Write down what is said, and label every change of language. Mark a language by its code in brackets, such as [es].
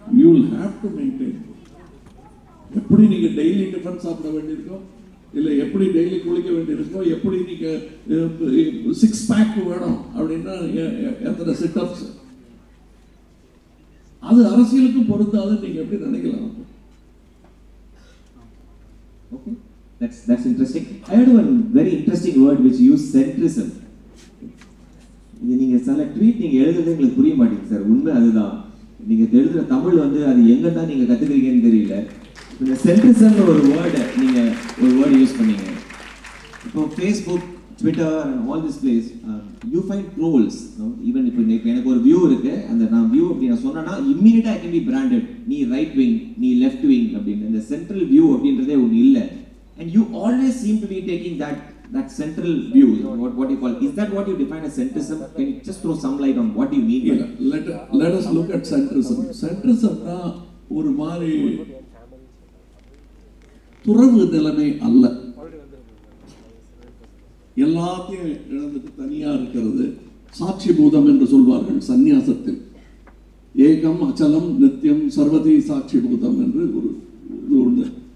[en] You will have to maintain. [ta] எப்படி நீங்க daily tiffin சாப்பிட வேண்டியிருக்கோ, இல்லை எப்படி டெய்லி குளிக்க வேண்டியிருக்கோ, எப்படி நீங்க 6 பேக் வேணும் அப்படின்னா எத்தனை சிட்டப்ஸ், அது அரசியலுக்கும் பொருந்தாது. நீங்க எப்படி நினைக்கலாம்? [en] Okay, that's interesting. I heard one very interesting word which you use, centrism. [ta] இது நீங்க சில ட்வீட் நீங்க எழுதுறது எங்களுக்கு புரிய மாட்டேங்குது சார். உண்மை அதுதான். நீங்க எழுதுற தமிழ் வந்து அது எங்க தான் நீங்க கத்துக்கிறீங்கன்னு தெரியல. இந்த சென்ட்ரிசம்னு ஒரு வேர்டு யூஸ் பண்ணீங்க. இப்போ [en] Facebook, Twitter and all this place, you find trolls. [ta] Even இப்போ எனக்கு ஒரு வியூ இருக்கு, அந்த நான் வியூ அப்படி நான் சொன்னேன்னா [en] immediately I can be branded. [ta] நீ ரைட் விங், நீ லெஃப்ட் விங் அப்படின்னு. இந்த சென்ட்ரல் வியூ அப்படின்றதே ஒன்று இல்லை. [en] And you always seem to be taking that central view. What you call, is that what you define as centrism? Can you just throw some light on what you mean? Let us look at centrism. [ta] Centrism na ஒரு மாதிரி துறவு நிலைமை அல்ல. எல்லாத்தையும் இழந்துட்டு தனியா இருக்கிறது சாட்சி பூதம் என்று சொல்வார்கள் சந்நியாசத்தில். ஏகம் அச்சலம் நித்தியம் சர்வதி சாட்சிபூதம் என்று ஒரு இது உண்டு.